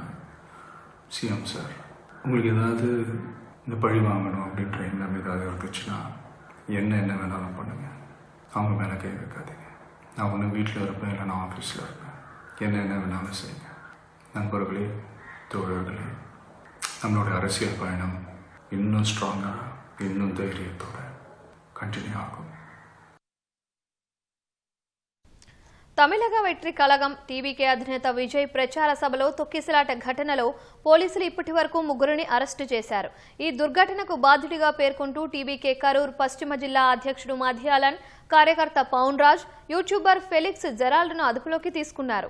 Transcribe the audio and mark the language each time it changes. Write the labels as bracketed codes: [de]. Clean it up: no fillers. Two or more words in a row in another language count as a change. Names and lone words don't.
[ta] சிஎம் சார், உங்களுக்கு ஏதாவது இந்த பழி வாங்கணும் அப்படின்ற எண்ணம் ஏதாவது இருந்துச்சுன்னா என்ன வேணாலும் பண்ணுங்கள். அவங்க மேலே கை வைக்காதீங்க. நான் ஒன்று வீட்டில் இருப்பேன், இல்லை நான் ஆஃபீஸில் இருப்பேன். என்ன வேணாலும் செய்யுங்க. நண்பர்களே, தோழர்களே, நம்மளுடைய அரசியல் பயணம் இன்னும் ஸ்ட்ராங்காக இன்னும் தைரியத்தோட கண்டினியூ ஆகும். [te] తమిళగ వెట్రి కళగం టీవీకే అధినేత విజయ్ ప్రచార సభలో తొక్కిసలాట ఘటనలో పోలీసులు ఇప్పటి వరకు 3 అరెస్టు చేశారు. ఈ దుర్ఘటనకు బాధ్యుడిగా పేర్కొంటూ టీవీకే కరూర్ పశ్చిమ జిల్లా అధ్యక్షుడు మధ్యాలన్, కార్యకర్త పౌన్ రాజ్, యూట్యూబర్ ఫెలిక్స్ జెరాల్డ్ను అదుపులోకి తీసుకున్నారు.